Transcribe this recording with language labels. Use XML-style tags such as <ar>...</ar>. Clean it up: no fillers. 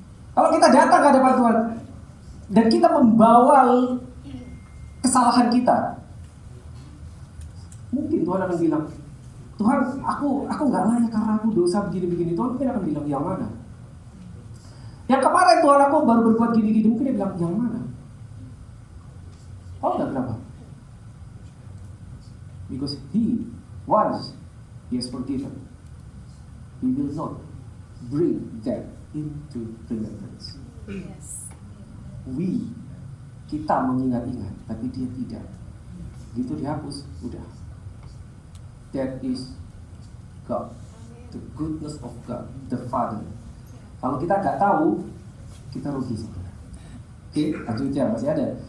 <id>Kalau kita datang ke hadapan Tuhan dan kita membawa kesalahan kita, mungkin Tuhan akan bilang, Tuhan, aku nggak layak karena aku dosa begini-begini. Tuhan mungkin akan bilang, yang mana? Yang kemarin Tuhan aku baru berbuat gini-gini, mungkin dia bilang, yang mana? Oh, enggak, kenapa?</id> <en>Because once He has forgiven, He will not bring that into remembrance. Yes.</en> <id>Kita mengingat-ingat, tapi Dia tidak. Gitu dihapus, udah.</id> <en>That is God, the goodness of God, the Father.</en> <id>Kalau kita nggak tahu, kita rugi sebenarnya. Oke, lanjutnya masih ada.</id>